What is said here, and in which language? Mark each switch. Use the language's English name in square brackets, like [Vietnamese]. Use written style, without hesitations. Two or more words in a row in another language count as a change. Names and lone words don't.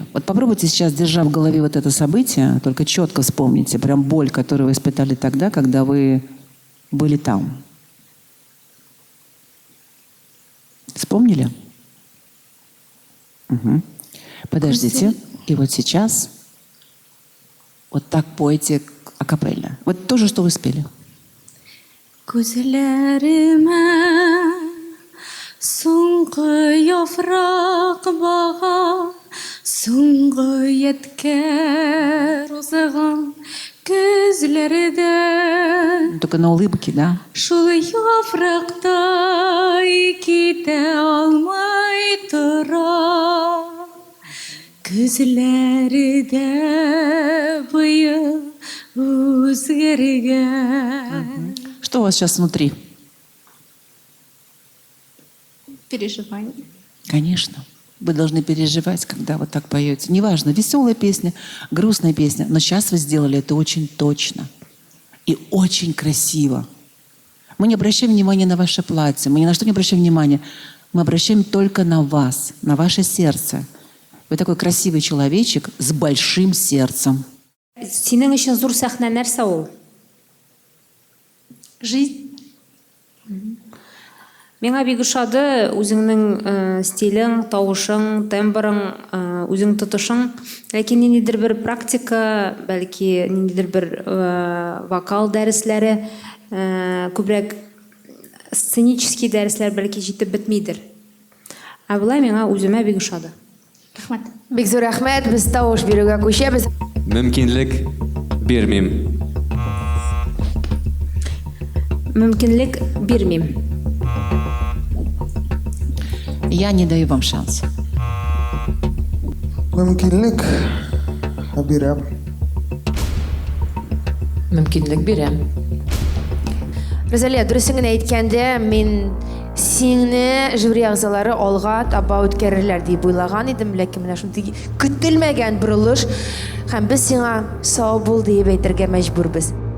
[Russian] Вот попробуйте сейчас, держа в голове вот это событие, только четко вспомните, прям боль, которую вы испытали тогда, когда вы были там. Вспомнили? Угу. Подождите. И вот сейчас вот так пойте акапельно. Вот то же, что вы спели. [Tatar] Күзләремә соңгы яфрак бага, соңгы яткәр узган күзләрдән. [Russian] Только на улыбке, да? [Tatar] Шул яфрактай китә алмай тора. Күзләрдә быел үзгәргән. [Russian] Что у вас сейчас внутри? Переживание. Конечно. Вы должны переживать, когда вот так поете. Неважно, веселая песня, грустная песня, но сейчас вы сделали это очень точно и очень красиво. Мы не обращаем внимания на ваше платье, мы ни на что не обращаем внимания. Мы обращаем только на вас, на ваше сердце. Вы такой красивый человечек с большим сердцем. [Tatar] Синең өчен зур сәхнә нәрсә ул? [Russian] Жизнь. [Tatar] Миңа бик ошады үзеңнең стилең, тавышың, тембрың, үзең тотышың. Ләкин ниндидер бер практика, бәлки ниндидер бер вокал дәресләре, күбрәк сценический дәресләр бәлки җитеп бетмидер. Ә болай миңа үземә бик ошады. Рәхмәт. Бик зур рәхмәт, без тавыш бирүгә күчәбез. Мөмкинлек бирмим. Мөмкинлек бирмим. [Russian] Я не даю вам шанс. [Tatar] Мөмкинлек бирәм. Мөмкинлек бирәм. Розалия, дөресен генә әйткәндә, мин сиңне жюри әгъзалары алга таба үткәрерләр дип уйлаган идем, ләкин менә шундый көтелмәгән борылыш һәм без сиңа сау бул дип әйтергә мәҗбүрбез.